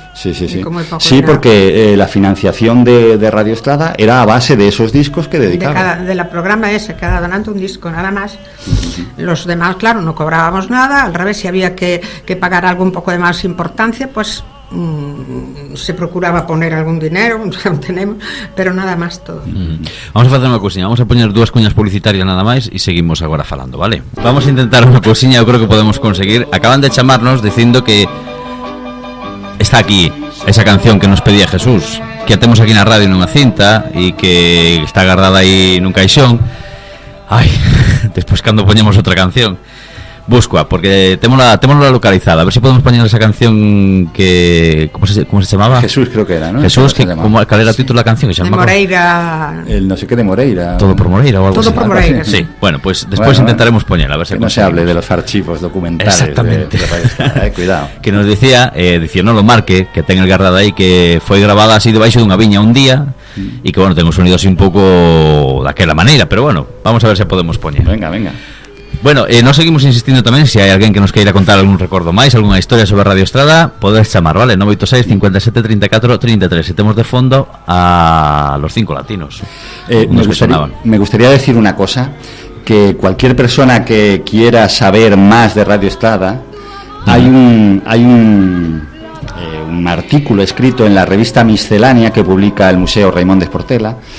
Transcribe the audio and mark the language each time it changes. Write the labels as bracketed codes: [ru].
[es] Sí, porque la financiación de Radio Estrada era a base de esos discos que dedicaban. De la programa ese, cada donante un disco, nada más. Los demás, claro, no cobrábamos nada, al revés, si había que pagar algo un poco de más importancia, pues... se procuraba poner algún dinero, tenemos, pero nada más todo. [gl] Vamos a facer unha cousiña, vamos a poñer dúas cuñas publicitarias nada máis e seguimos agora falando, vale? Vamos a intentar unha cousiña, eu creo que podemos conseguir. Acaban de chamarnos dicindo que está aquí esa canción que nos pedía Jesús, que a temos aquí na radio nunha cinta e que está guardada aí nun caixón. Ai, despois cando poñemos outra canción buscoa, porque témola localizada. A ver se podemos poñer esa canción que... ¿Cómo se chamaba? [es] Jesús creo que era, ¿no? [gl] Jesús, que cal era o título da canción? [es] De Moreira... El no sé qué de Moreira. Todo por Moreira o algo Todo así. por Moreira. Sí, bueno, pues después intentaremos poñerla, a ver se no se hable de los archivos documentales. Exactamente. Cuidado. Que nos decía, no lo marque, que ten el guardado aí, que foi grabada así debaixo dunha viña un día e que, bueno, ten un sonido así un pouco daquela maneira, pero bueno, vamos a ver se podemos poñer. Venga. [gl] Bueno, nos seguimos insistindo tamén. Se hai alguén que nos queira contar algún recordo máis, algunha historia sobre Radio Estrada, podes chamar, vale? 986 57 34 33. E temos de fondo a los 5 latinos. [es] Me gustaría decir una cosa, que cualquier persona que quiera saber más de Radio Estrada, hay un artículo escrito en la revista Miscelánea que publica el Museo Raimon de Esportela.